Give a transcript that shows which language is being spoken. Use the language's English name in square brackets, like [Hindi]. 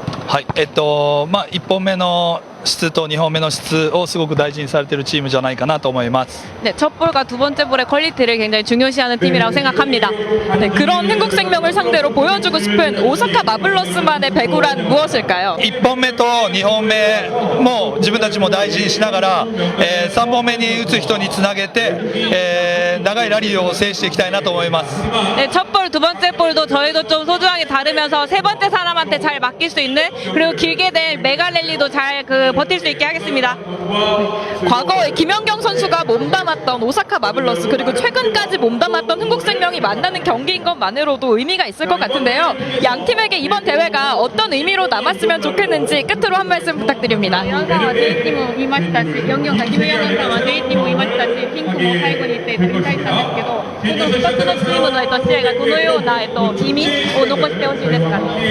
[Japanese] はい、1本目の質と2本目の質をすごく大事にされているチームじゃないかなと思います。 [Korean] 네, 첫 볼과 두 번째 볼의 퀄리티를 굉장히 중요시하는 팀이라고 생각합니다. 네, 그런 흥국생명을 상대로 보여주고 싶은 오사카 마블러스만의 배구란 무엇일까요? [Japanese] 1本目と2本目も自分たちも大事にしながら、3本目に打つ人につなげて、長いラリーを制していきたいなと思います。 [Korean] 네, 첫 볼, 두 번째 볼도 저희도 좀 소중하게 다루면서 세 번째 사람한테 잘 맡길 수 있는 그리고 길게 된 메가 랠리도 잘 버틸 수 있게 하겠습니다. 과거에 김연경 선수가 몸담았던 오사카 마블러스 그리고 최근까지 몸담았던 흥국생명이 만나는 경기인 것만으로도 의미가 있을 것 같은데요. 양 팀에게 이번 대회가 어떤 의미로 남았으면 좋겠는지 끝으로 한 말씀 부탁드립니다. [Japanese] ヤンさんは JT も見ましたし、ヨンギョンさん、キム・ヨンギョンさんは JT も見ましたし、ピンクも最後に言ってていただきたいんですけど、この2つのチームの試合がどのような意味を残してほしいですか？